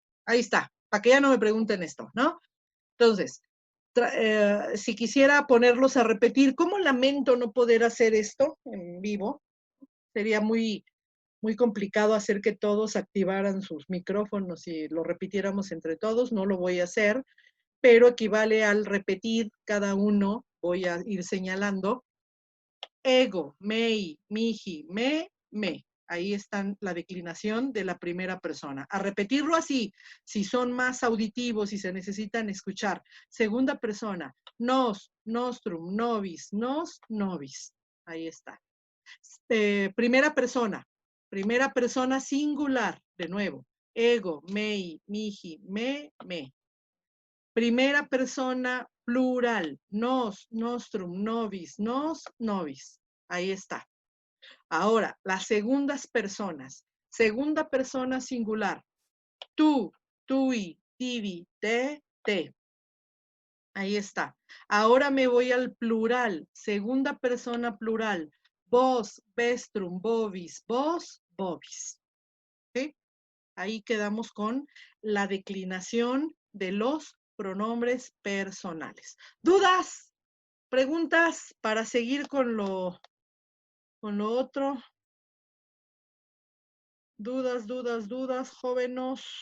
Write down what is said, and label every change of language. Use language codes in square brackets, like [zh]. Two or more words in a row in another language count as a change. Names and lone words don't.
[es] Ahí está, para que ya no me pregunten esto, ¿no? Entonces, si quisiera ponerlos a repetir, ¿cómo lamento no poder hacer esto en vivo? Sería muy, muy complicado hacer que todos activaran sus micrófonos y lo repitiéramos entre todos, no lo voy a hacer, pero equivale al repetir cada uno, voy a ir señalando, [la] ego, mei, mihi, me. [es] Ahí está la declinación de la primera persona. A repetirlo así, si son más auditivos y se necesitan escuchar. Segunda persona, [la] nos, nostrum, nobis, nos, nobis. [es] Ahí está. Primera persona singular, de nuevo. [la] Ego, mei, mihi, [es] me. Primera persona plural, [la] nos, nostrum, nobis, nos, nobis. [es] Ahí está. Ahora, las segundas personas. Segunda persona singular, tú, [la] tui, tibi, te. [es] Ahí está. Ahora me voy al plural, segunda persona plural, [la] vos, vestrum, bovis, vos, bovis. [es] ¿Sí? Ahí quedamos con la declinación de los pronombres personales. ¿Dudas? ¿Preguntas para seguir con lo otro? ¿Dudas, jóvenes?